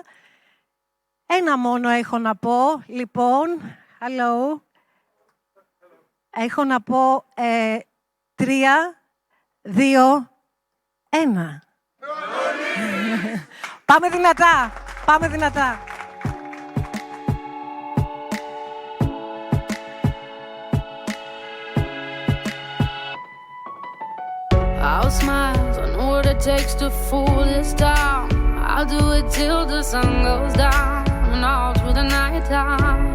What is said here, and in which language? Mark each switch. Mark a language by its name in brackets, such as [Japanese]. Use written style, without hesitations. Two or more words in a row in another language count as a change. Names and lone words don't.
[Greek] Ένα μόνο έχω να πω, λοιπόν. Hello. Έχω να πω 3, 2, 1. Πάμε δυνατά, πάμε δυνατά. [English] I'll smile, I know what it takes to fool this town. I'll do it till the sun goes down and all through the night time.